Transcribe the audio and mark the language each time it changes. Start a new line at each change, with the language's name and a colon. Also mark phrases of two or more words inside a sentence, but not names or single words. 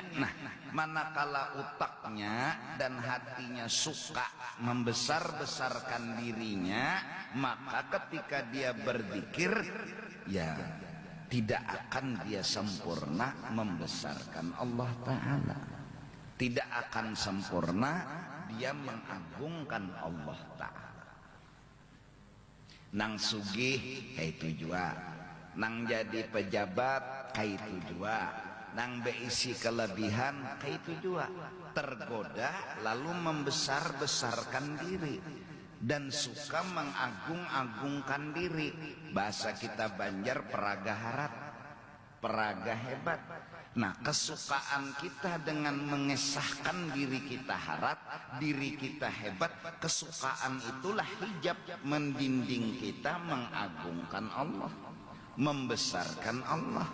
Indonesian: Nah, manakala otaknya dan hatinya suka membesar-besarkan dirinya, maka ketika dia berzikir, ya tidak akan dia sempurna membesarkan Allah Ta'ala. Tidak akan sempurna dia mengagungkan Allah Ta'ala.
Banjar: Nang sugih kayak itu juga, nang jadi pejabat kayak itu juga, nang beisi kelebihan kayak itu juga, tergoda lalu membesar-besarkan diri dan suka mengagung-agungkan diri.
Indonesian: Bahasa kita Banjar
Banjar: peraga harap, peraga hebat.
Indonesian: Nah, kesukaan kita dengan mengesahkan diri kita harap, diri kita hebat, kesukaan itulah hijab mendinding kita mengagungkan Allah, membesarkan Allah.